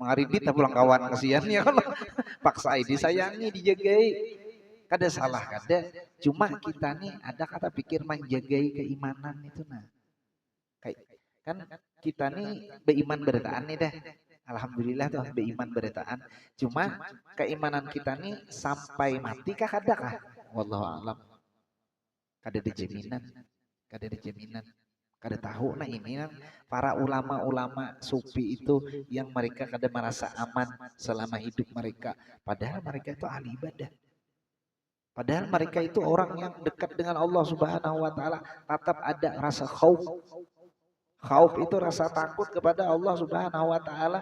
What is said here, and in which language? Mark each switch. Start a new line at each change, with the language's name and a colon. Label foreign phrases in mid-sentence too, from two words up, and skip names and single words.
Banjar: Mengaribit pulang kawan kasihan ya kalau paksa disayangi dijagai kada salah kada, cuma kita nih ada kata pikir menjagai keimanan itu nah kayak kan kita nih beriman beritaan nih dah, alhamdulillah tuh beriman beritaan, cuma keimanan kita nih sampai mati kah kada kah,
Arabic: والله أعلم,
Banjar: kada ada jaminan, kada ada jaminan, kada tahu.
Indonesian: Nah ini kan para ulama-ulama sufi itu yang mereka kada merasa aman selama hidup mereka, padahal mereka itu ahli ibadah. Padahal mereka itu orang yang dekat dengan Allah
Arabic: سبحانه وتعالى,
Indonesian: tetap ada rasa khauf. Khauf itu rasa takut kepada Allah
Arabic: سبحانه وتعالى.